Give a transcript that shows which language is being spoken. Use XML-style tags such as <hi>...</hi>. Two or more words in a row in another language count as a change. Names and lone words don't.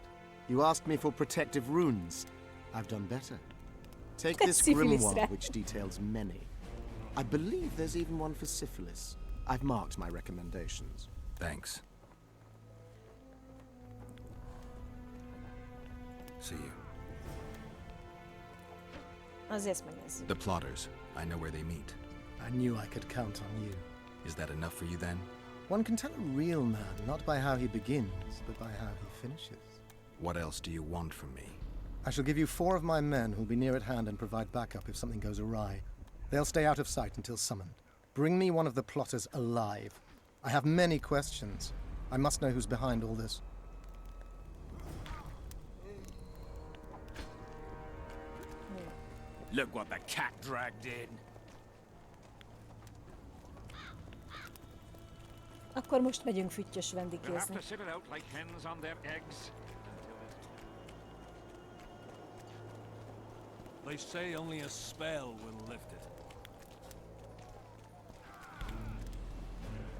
<en>You asked me for protective runes. I've done better. Take this Syphilis, grimoire, right? which details many. I believe there's even one for syphilis. I've marked my recommendations. Thanks. See you.</en> <hu>Azért megnézzük.</hu> <en>The plotters. I know where they meet. I knew I could count on you. Is that enough for you then? One can tell a real man not by how he begins, but by how he finishes. What else do you want from me? I shall give you 4 of my men who'll be near at hand and provide backup if something goes awry. They'll stay out of sight until summoned. Bring me one of the plotters alive. I have many questions. I must know who's behind all this. Look what the cat dragged in.</en> <hu>Akkor most megyünk füttyös</hu> <en>We'll have</en> <hu>vendégézni.</hu> <en>to sit it out like hens on their eggs. They say only a spell will lift it.</en>